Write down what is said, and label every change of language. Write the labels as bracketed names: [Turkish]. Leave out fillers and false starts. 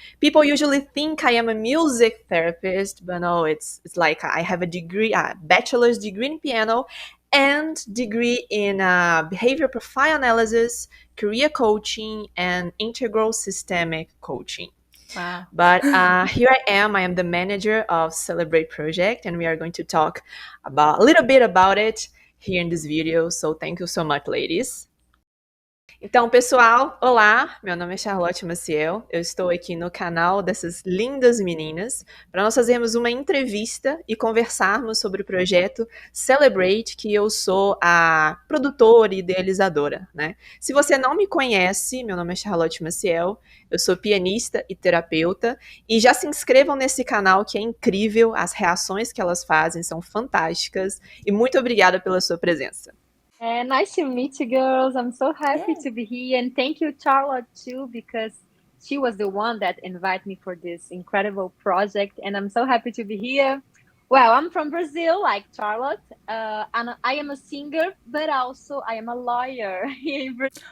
[English] People usually think I am a music therapist, but no, it's like I have a degree, a bachelor's degree in piano and degree in behavior profile analysis, career coaching, and integral systemic coaching. Wow. But here I am the manager of Celebrate Project, and we are going to talk about a little bit about it here in this video. So thank you so much, ladies. [Portuguese] Então, pessoal, olá, meu nome é Charlotte Maciel, eu estou aqui no canal dessas lindas meninas para nós fazermos uma entrevista e conversarmos sobre o projeto Celebrate, que eu sou a produtora e idealizadora, né? Se você não me conhece, meu nome é Charlotte Maciel, eu sou pianista e terapeuta, e já se inscrevam nesse canal que é incrível, as reações que elas fazem são fantásticas, e muito obrigada pela sua presença. [English] Nice to meet you, girls. I'm so happy to be here. And thank you, Charlotte, too, because she was the one that invited me for this incredible project. And I'm so happy to be here. Well, I'm from Brazil, like Charlotte. And I am a singer, but also I am a lawyer here in Brazil.